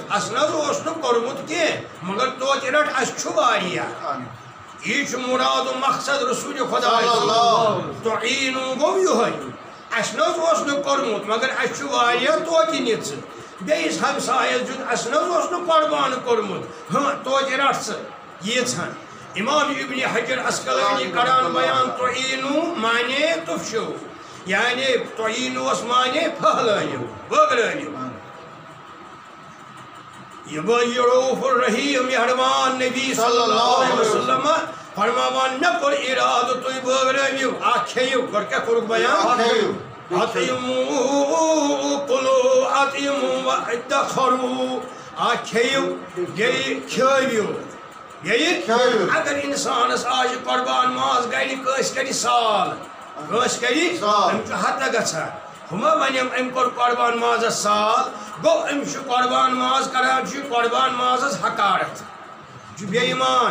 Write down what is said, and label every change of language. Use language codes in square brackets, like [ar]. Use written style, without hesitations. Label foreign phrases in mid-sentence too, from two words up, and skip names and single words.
[ks] اَسہِ نہ حظ اوس نہٕ کوٚرمُت کینٛہہ مگر توتہِ رٹ اَسہِ چھُ واریاہ یہِ چھُ مُراد و مقصد رسول خدا تعینوا گوٚو یِہوٚے اَسہِ نہ حظ اوس نہٕ کوٚرمُت مگر اَسہِ چھُ واریاہ توتہِ نِژٕ بیٚیِس ہمسایَس دیُت اَسہِ نہ حظ اوس نہٕ قربان کوٚرمُت توتہِ رٹ ژٕ ییٖژہن امام ابن حجر اسقلانی کران بیان تعینوا معنی تفشو یعنی تعینوا معنی پھہلٲیِو بٲگرٲیِو یہ بھائی رؤوف الرحیم مہربان نبی [ar] صلی اللہ علیہ وسلم [ks] فرماوان مے کور ارادہ تھی بٲگرٲیِو اکھ کھیِو گۄڈٕ کیاہ کوٚرُکھ بیان [ar] اطعموا کُلوا اطعموا وادخروا [ks] اکھ کھیِو بیٚیہِ کھیٲوِو اگر انسانس آج قربان ماز گرِ کٲنٛسہِ کَرِ سال کٲنٛسہِ کَرِ أمۍ چھُ ہتہ گژھان ہُما وَنیٚم أمۍ کوٚر قربان مازس سال گوٚو أمِس چھُ قربان ماز کران چھُ قربان مازس حقارت یہِ چھُ بے ایمان